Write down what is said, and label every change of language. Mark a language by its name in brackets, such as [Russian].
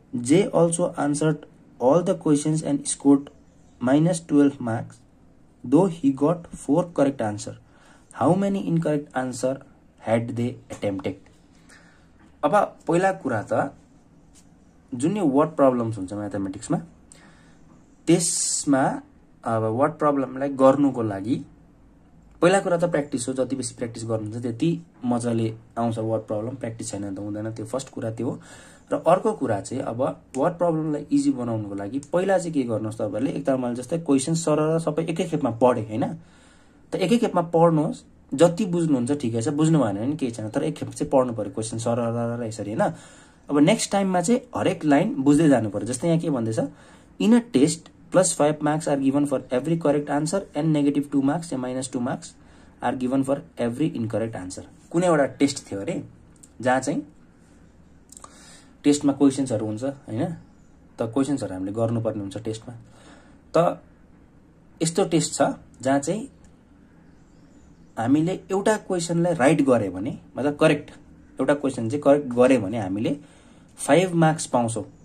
[English] Jay also answered all the questions and scored -12 marks though he got 4 correct answer. How many incorrect answer had they attempted? [Nepali] अब पहिला कुरा त जुन यो word problems हुन्छ म्याथमेटिक्समा, त्यसमा अब वर्ड प्रब्लमलाई गर्नुको लागि पहिला कुरा त प्र्याक्टिस हो। जति बेसी प्र्याक्टिस गर्नुहुन्छ त्यति मजाले आउँछ वर्ड प्रब्लम, प्र्याक्टिस छैन त हुँदैन, त्यो फर्स्ट कुरा त्यो हो। र अर्को कुरा चाहिँ अब वर्ड प्रब्लमलाई इजी बनाउनुको लागि पहिला चाहिँ के गर्नुहोस् तपाईहरुले, एक त मैले जस्तै क्वेशन सरर सबै एकै खेपमा पढे हैन, त एकै खेपमा पढ्नुहोस्, जति बुझ्नुहुन्छ ठिकै छ, बुझ्नु भएन भने केही छैन, तर एक खेप चाहिँ पढ्नु पर्यो क्वेशन सरर यसरी हैन। अब नेक्स्ट टाइममा चाहिँ हरेक लाइन बुझ्दै जानु पर्यो। जस्तै यहाँ के भन्दैछ, [English] In a test +5 marks are given for every correct answer and -2 marks या -2 marks are given for every incorrect answer। [Nepali] कुनै एउटा टेस्ट थियो अरे जहाँ चाहिँ टेस्टमा क्वेशन्सहरु हुन्छ हैन, त क्वेशन्सहरु हामीले गर्नुपर्ने हुन्छ टेस्टमा। त यस्तो टेस्ट छ जहाँ चाहिँ हामीले एउटा क्वेशनलाई राइट गरे भने, मतलब करेक्ट एउटा क्वेशन चाहिँ करेक्ट गरे भने हामीले 5 मार्क्स पाउँछौं।